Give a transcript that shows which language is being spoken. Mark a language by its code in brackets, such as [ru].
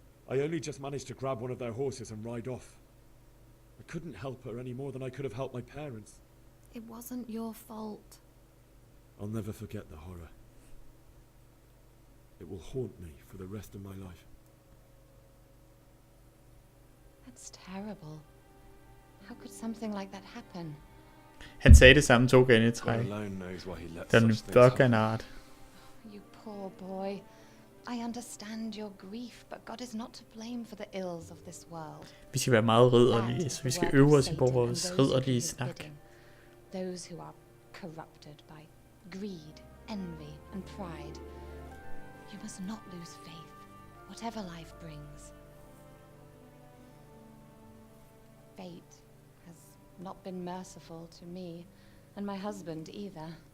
[en] I only just managed to grab one of their horses and ride off. I couldn't help her any more than I could have helped my parents. It wasn't your fault. I'll never forget the horror. It will haunt me for the rest of my life. That's terrible. How could something like that happen? [da] Han sagde det samme 2 gange i træk. Den dog-ganart. [en] You poor boy. I understand your grief, but God is not to blame for the ills of this world. [da] Vi skal være meget ridderlige, så vi skal øve os på vores ridderlige snak. [en] Those who are corrupted by greed, envy and pride. You must not lose faith, whatever life brings. Fate has not been merciful to me, and my husband either.